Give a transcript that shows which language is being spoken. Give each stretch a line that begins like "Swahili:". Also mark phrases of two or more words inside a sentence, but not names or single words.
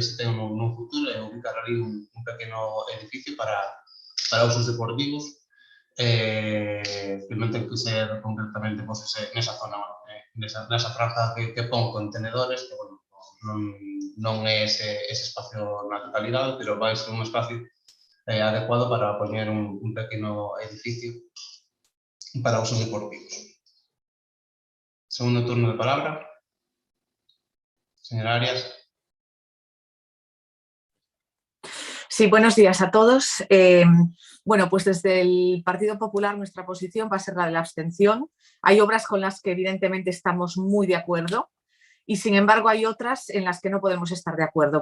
Galician: se ten nun futuro é ubicar ali un pequeno edificio para usos deportivos, finalmente que ser concretamente pues, nesa zona, nesa praza que pon contenedores, que bueno, non é ese espacio na totalidade, pero vai ser un espacio adecuado para poñer un pequeno edificio para usos deportivos.
Spanish: Segundo turno de palabra. Señora Arias. Sí, buenos días a todos. Bueno, pues desde el Partido Popular nuestra posición va a ser la de la abstención. Hay obras con las que evidentemente estamos muy de acuerdo y sin embargo hay otras en las que no podemos estar de acuerdo.